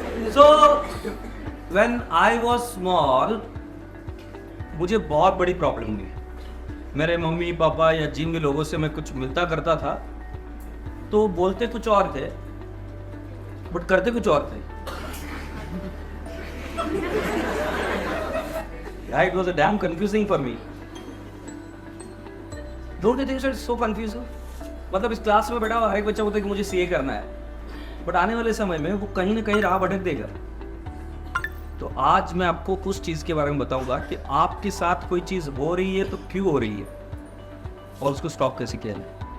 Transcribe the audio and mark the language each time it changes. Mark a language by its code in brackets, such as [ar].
[en] so when I was small, [hi] मुझे बहुत बड़ी प्रॉब्लम हुई। मेरे मम्मी पापा या जिम के लोगों से मैं कुछ मिलता करता था तो बोलते कुछ और थे बट करते कुछ और थे। [en] It was a damn confusing for me. Don't you think so? It's so confusing. [hi] मतलब इस क्लास में बैठा हुआ हर एक बच्चा बोलता है कि मुझे सीए करना है, बट आने वाले समय में वो कहीं ना कहीं राह भटक देगा। तो आज मैं आपको कुछ चीज के बारे में बताऊंगा कि आपके साथ कोई चीज हो रही है तो क्यों हो रही है और उसको स्टॉप कैसे किया जाए।